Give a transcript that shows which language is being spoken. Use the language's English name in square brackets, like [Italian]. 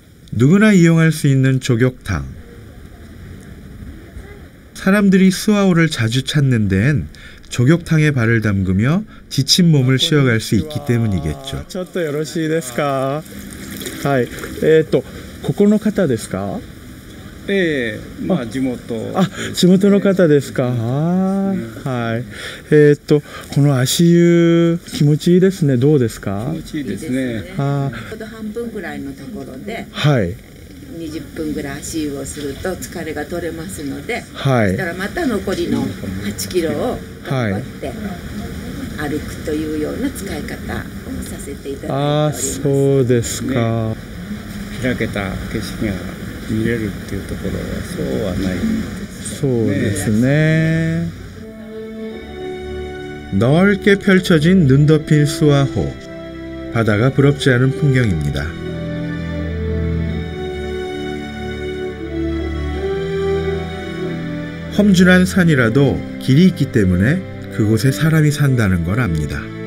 [Korean] 누구나 이용할 수 있는 조격탕. 사람들이 스와호를 자주 찾는 데엔 조격탕에 발을 담그며 지친 몸을 쉬어갈 수 있기 때문이겠죠. [Japanese] ちょっとよろしいですか? はい。ここの方ですか? 地元。地元の方ですか。はい。この足湯気持ちいいですね。どうですか？気持ちいいですね。ちょうど半分ぐらいのところで、はい。 20分ぐらい足湯をすると疲れが取れますので、はい。だからまた残りの8キロを頑張って歩くというような使い方をさせていただいております。そうですか。開けた景色が見れるっていうところはそうはないですね。そうですね。 [Korean] 넓게 펼쳐진 눈 덮인 스와호. 바다가 부럽지 않은 풍경입니다. 험준한 산이라도 길이 있기 때문에 그곳에 사람이 산다는 걸 압니다.